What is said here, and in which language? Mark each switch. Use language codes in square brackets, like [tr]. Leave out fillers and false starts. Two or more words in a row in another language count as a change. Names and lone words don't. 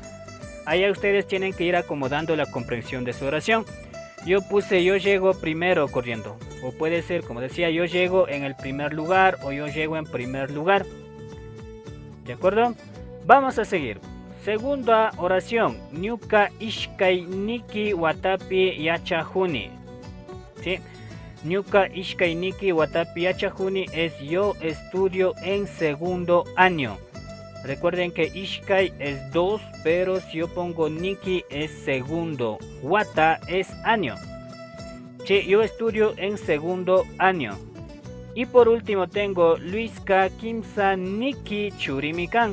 [es] Allá ustedes tienen que ir acomodando la comprensión de su oración. Yo puse yo llego primero corriendo. O puede ser, como decía, yo llego en el primer lugar o yo llego en primer lugar. ¿De acuerdo? Vamos a seguir. Segunda oración. [qu] Ñuka ishkai niki watapi yachahuni. [es] ¿Sí? [qu] Ñuka ishkai niki watapi yachahuni [es] es yo estudio en segundo año. Recuerden que ishkai es 2, pero si yo pongo niki es segundo. Wata es año. Sí, yo estudio en segundo año. Y por último tengo [qu] Luiska Kimsa Niki Churimikan.